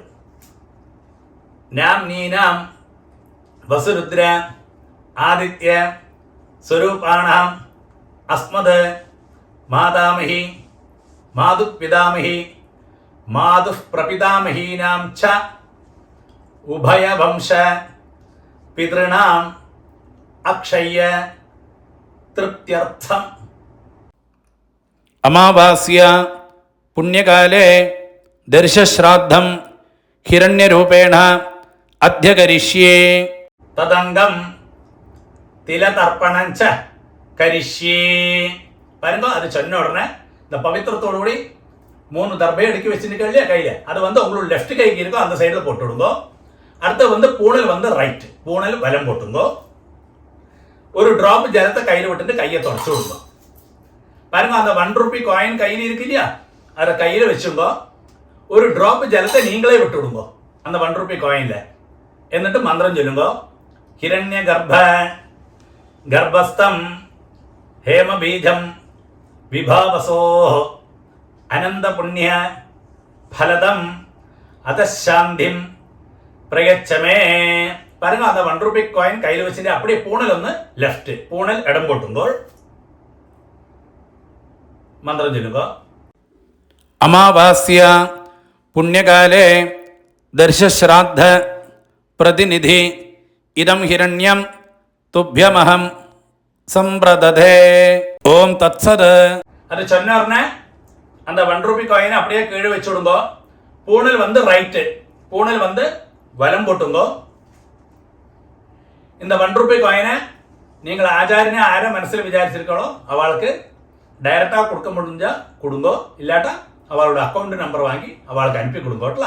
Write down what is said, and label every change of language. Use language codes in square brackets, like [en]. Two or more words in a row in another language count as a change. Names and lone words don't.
[sa] നാം നീനാം വസുരുദ്ര ആദിത്യ സ്വരൂപാണാം അസ്മത് മാതാമഹി മാതുഃ പിതാമഹി മാതുഃ പ്രപിതാമഹീനാം ച ഉഭയവംശ പിതൃണാം അക്ഷയ്യ തൃപ്ത്യർത്ഥം. അമാവാസ്യ പുണ്യകാലേ ദർശശ്രാദ്ധം ഹിരണ്യരൂപേണ അദ്യ കരിഷ്യേ. തദംഗം തിലതർപ്പണം ച കരിഷ്യേ. [ta] വരുമ്പോ அது சொன்ன உடனே இந்த பவித்திரத்தோடு கூடி 3 தர்பையை அடுக்கி வச்சுருக்க இல்லையா கையில, அது வந்து உங்களுக்கு லெஃப்ட் கைக்கு இருக்கோ அந்த சைடில் போட்டு விடுங்கோ. அடுத்து வந்து பூணல் வந்து ரைட், பூணல் வலம் போட்டுங்கோ. ஒரு டிராப் ஜலத்தை கையில் விட்டுட்டு கையை தொடச்சு விடுங்க. பாருங்க, அந்த 1 [en] rupee coin [ta] கையில் இருக்கு இல்லையா, அதை கையில் வச்சுங்கோ. ஒரு டிராப் ஜலத்தை நீங்களே விட்டு விடுங்கோ அந்த 1 [en] rupee coin. [ml] എന്നിട്ട് മന്ത്രം ചൊല്ലുമ്പോ [sa] ഹിരണ്യ ഗർഭസ്ഥം ഹേമബീജം വിഭാവസോ അനന്തപുണ്യ ഫലദം അതശാന്തിം പ്രയച്ഛമേ. [ta] பாருங்க, அந்த 1 [en] rupee coin [ta] கையில் வச்சுட்டு அப்படியே பூணல் [ml] ഒന്ന് ലെഫ്റ്റ്, പൂണൽ ഇടം പൊട്ടുമ്പോൾ മന്ത്രം ചൊല്ലുക. [sa] അമാവാസ്യ പുണ്യകാലേ ദർശശ്രാദ്ധ പ്രതിനിധി ഇദം ഹിരണ്യം തുഭ്യമഹം സമ്പ്രദധേ. ഓം തത്സത്. [ta] அது சொன்ன உடனே அந்த 1 [en] rupee coin [ta] அப்படியே கீழே வச்சு விடுங்கோ. பூணல் வந்து ரைட்டு, பூணல் வந்து வலம் போட்டுங்கோ. இந்த 1 [en] rupee coin [ta] நீங்கள் ஆச்சாரியனை ஆரை மனசில் விசாரிச்சிருக்கோ அவளுக்கு டைரக்டாக கொடுக்க முடிஞ்சா கொடுங்கோ, இல்லாட்டா அவளோட [en] account number [ta] வாங்கி அவளுக்கு அனுப்பி கொடுங்கோட்டலாம்.